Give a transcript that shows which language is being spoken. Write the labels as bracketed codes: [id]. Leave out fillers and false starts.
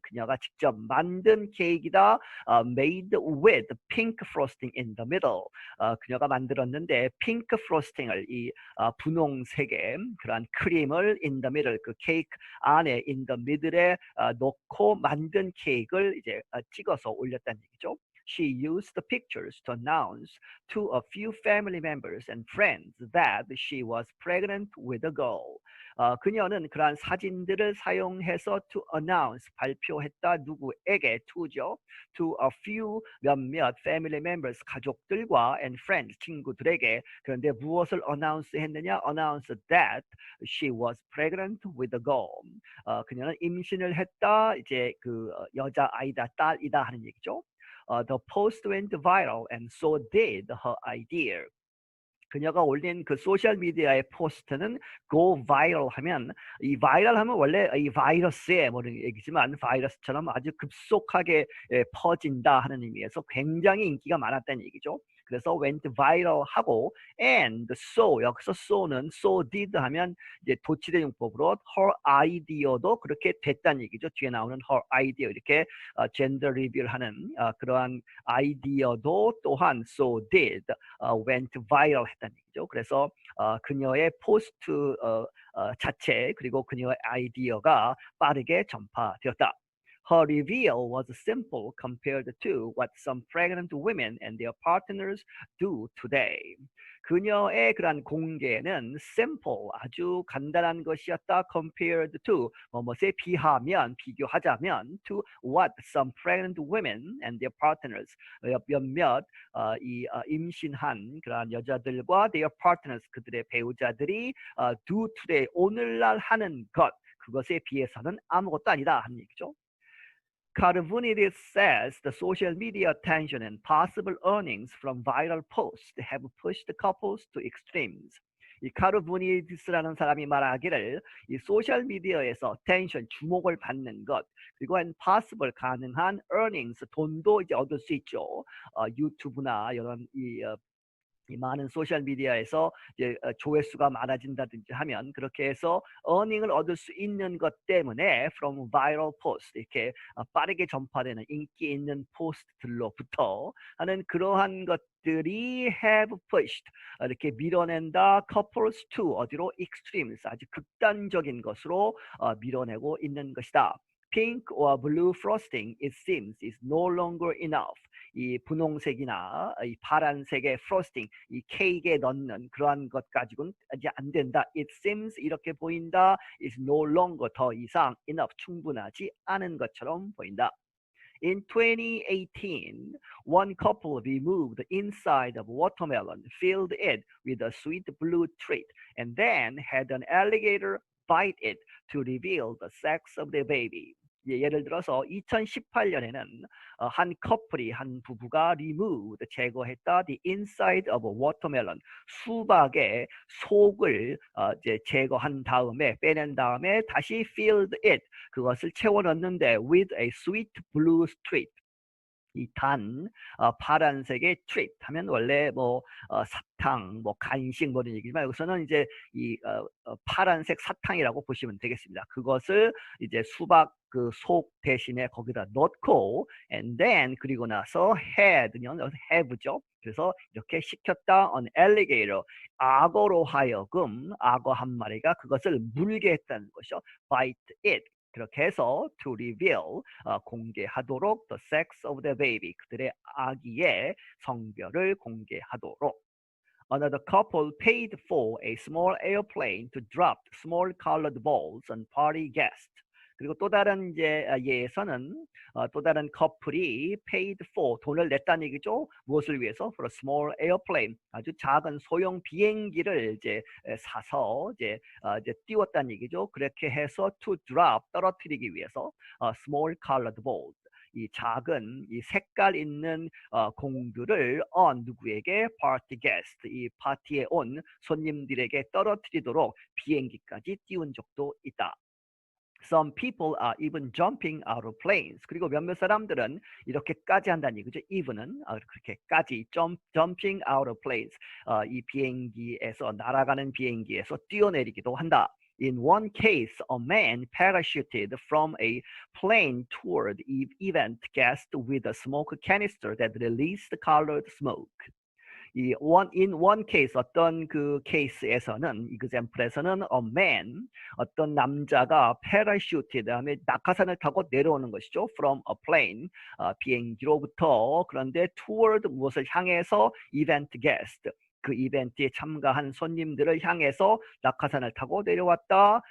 [ko] 그녀가 직접 만든 케이크이다. [en] made with pink frosting in the middle. [ko] 그녀가 만들었는데 핑크 프로스팅을 이 분홍색의 그런 크림을 [en] in the middle [ko] 그 케이크 안에 in the middle에 넣고 만든 케이크를 이제 찍어서 올렸다는 얘기죠. [en] She used the pictures to announce to a few family members and friends that she was pregnant with a girl. [ko] 그녀는 그러한 사진들을 사용해서 [en] to announce [ko] 발표했다 누구에게 to죠. [en] To a few [ko] 몇몇 [en] family members [ko] 가족들과 [en] and friends [ko] 친구들에게 그런데 무엇을 announce 했느냐? [en] Announce that she was pregnant with a girl. [ko] 그녀는 임신을 했다 이제 그 여자 아이다 딸이다 하는 얘기죠. [en] The post went viral and so did her idea. [ko] 그녀가 올린 그 소셜 미디어의 포스트는 [en] go viral [ko] 하면 이 viral 하면 원래 이 바이러스의 뭐 얘기지만 바이러스처럼 아주 급속하게 퍼진다 하는 의미에서 굉장히 인기가 많았다는 얘기죠. 그래서 [en] went viral [ko] 하고 [en] and so [ko] 여기서 so는 [en] so did [ko] 하면 이제 도치대 용법으로 [en] her idea [ko] 도 그렇게 됐다는 얘기죠. 뒤에 나오는 [en] her idea [ko] 이렇게 젠더 리뷰를 하는 그러한 아이디어도 또한 [en] so did went viral [ko] 했다는 얘기죠. 그래서 그녀의 포스트 자체 그리고 그녀의 아이디어가 빠르게 전파되었다. [en] Her reveal was simple compared to what some pregnant women and their partners do today. [ko] 그녀의 그러한 공개는 [en] simple, [ko] 아주 간단한 것이었다. [en] compared to, [ko] 뭐뭐에 비교하자면 [en] to what some pregnant women and their partners, [ko] 몇몇 임신한 그러한 여자들과 their partners, 그들의 배우자들이 [en] do today, [ko] 오늘날 하는 것, 그것에 비해서는 아무것도 아니다 하는 얘기죠. [en] Karavanidis says the social media attention and possible earnings from viral posts have pushed couples to extremes. [ko] 이 카르보니디스라는 사람이 말하기를 이 소셜 미디어에서 attention 주목을 받는 것 그리고 [en] and possible [ko] 가능한 [en] earnings [ko] 돈도 이제 얻을 수 있죠. 유튜브나 이런 이 많은 소셜 미디어에서 이제 조회수가 많아진다든지 하면 그렇게 해서 earning을 얻을 수 있는 것 때문에 [en] from viral post [ko] 이렇게 빠르게 전파되는 인기 있는 포스트들로부터 하는 그러한 것들이 [en] have pushed [ko] 이렇게 밀어낸다 [en] couples to [ko] 어디로 [en] extremes [ko] 아주 극단적인 것으로 밀어내고 있는 것이다. [en] pink or blue frosting, it seems, is no longer enough. [ko] 이 분홍색이나 이 파란색의 프로스팅, 이 케이크에 넣는 그러한 것 가지고는 이제 안 된다. [en] It seems [ko] 이렇게 보인다. [en] is no longer [ko] 더 이상 [en] enough [ko] 충분하지 않은 것처럼 보인다. [en] In 2018, one couple removed the inside of watermelon, filled it with a sweet blue treat, and then had an alligator bite it to reveal the sex of the baby. [ko] 예를 들어서 2018년에는 한 커플이 한 부부가 [en] removed [ko] 제거했다 [en] the inside of a watermelon [ko] 수박의 속을 이제 제거한 다음에 빼낸 다음에 다시 [en] filled it [ko] 그것을 채워 넣는데 [en] with a sweet blue streak [ko] 이 단 파란색의 treat 하면 원래 뭐 사탕, 뭐 간식 뭐 이런 얘기지만 여기서는 이제 이 파란색 사탕이라고 보시면 되겠습니다. 그것을 이제 수박 그 속 대신에 거기다 넣고 [en] and then [ko] 그리고 나서 had는 have죠. 그래서 이렇게 시켰다 [en] on alligator [ko] 악어로 하여금 악어 한 마리가 그것을 물게 했다는 것이죠. [en] bite it [ko] 그렇게 해서 [en] to reveal [ko] 공개하도록 [en] the sex of the baby [ko] 그들의 아기의 성별을 공개하도록. [en] Another couple paid for a small airplane to drop small colored balls on party guests. [ko] 그리고 또 다른 이제 예에서는 또 다른 커플이 [en] paid for [ko] 돈을 냈다는 얘기죠. 무엇을 위해서? [en] For a small airplane [ko] 아주 작은 소형 비행기를 이제 사서 이제 띄웠다는 얘기죠. 그렇게 해서 [en] to drop [ko] 떨어뜨리기 위해서 [en] small colored balls [ko] 이 작은 이 색깔 있는 공들을 on 누구에게 [en] party guest [ko] 이 파티에 온 손님들에게 떨어뜨리도록 비행기까지 띄운 적도 있다. [en] Some people are even jumping out of planes. [ko] 그리고 몇몇 사람들은 이렇게까지 한다는 얘기죠. [en] even은 [ko] 그렇게까지 [en] jumping out of planes. [ko] 이 비행기에서 날아가는 비행기에서 뛰어내리기도 한다. [en] In one case, a man parachuted from a plane toward event guest with a smoke canister that released colored smoke. in one case [ko] 어떤 그 케이스에서는 example에서는 [en] a man [ko] 어떤 남자가 parachute 다음에 낙하산을 타고 내려오는 것이죠. [en] from a plane [ko] 비행기로부터 그런데 [en] toward [ko] 무엇을 향해서 [en] event guest [ko] 그 이벤트에 참가한 손님들을 향해서 낙하산을 타고 내려왔다.